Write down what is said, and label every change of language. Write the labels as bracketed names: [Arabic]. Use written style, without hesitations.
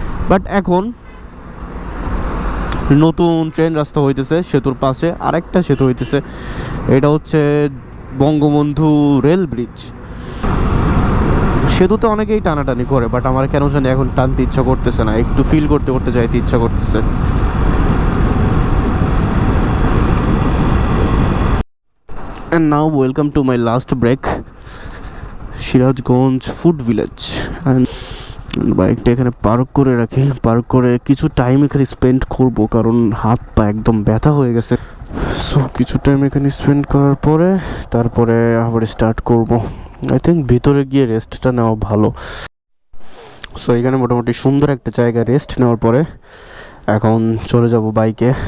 [Bangla] But এখন নতুন train রাস্তা হইতেছে, সেতুর পাশে আরেকটা সেতু হইতেছে, এটা হচ্ছে বঙ্গবন্ধু রেল ব্রিজ। সেতুতে অনেকেই টানাটানি করে, বাট আমার কেন জানি এখন টানতে ইচ্ছা করতেছে না, একটু ফিল করতে যাইতে ইচ্ছা করতেছে। [English] And now welcome to my last break, Sirajganj food village. [Bangla] And বাইকটা এখানে পার্ক করে রাখি, পার্ক করে কিছু টাইম এখানে স্পেন্ড করব, কারণ হাত পা একদম ব্যথা হয়ে গেছে। সো কিছু টাইম এখানে স্পেন্ড করার পরে তারপরে আবার স্টার্ট করব। [English] I think [Bangla] ভিতরে গিয়ে রেস্টটা নেওয়া ভালো। সো এখানে মোটামুটি সুন্দর একটা জায়গা রেস্ট নেওয়ার পরে এখন চলে যাব বাইকে।